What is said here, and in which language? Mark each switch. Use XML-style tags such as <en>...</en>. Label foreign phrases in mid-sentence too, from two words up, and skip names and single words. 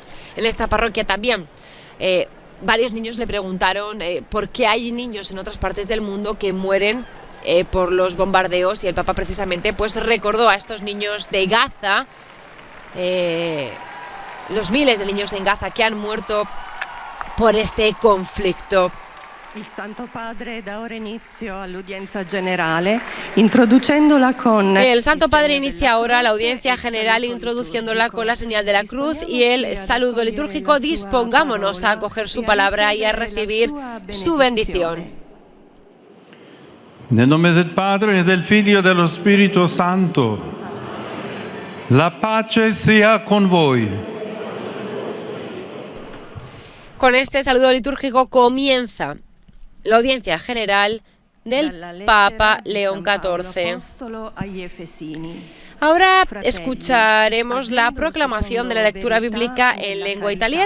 <es>En esta parroquia también varios niños le preguntaron por qué hay niños en otras partes del mundo que mueren por los bombardeos, y el Papa precisamente pues recordó a estos niños de Gaza, los miles de niños en Gaza que han muerto por este conflicto.</es> <it>Il Santo Padre da ora inizio all'udienza generale, introducendola con...</it> <es>El Santo Padre inicia ahora la audiencia general introduciéndola con la señal de la cruz y el saludo litúrgico. Dispongámonos a acoger su palabra y a recibir su bendición.</es> <it>Nel nome del Padre, del Figlio e dello Spirito Santo, la pace sia con voi.</it> <es>Con este saludo litúrgico comienza la audiencia general del Papa León XIV. Ahora escucharemos la proclamación de la lectura bíblica en lengua italiana.</es>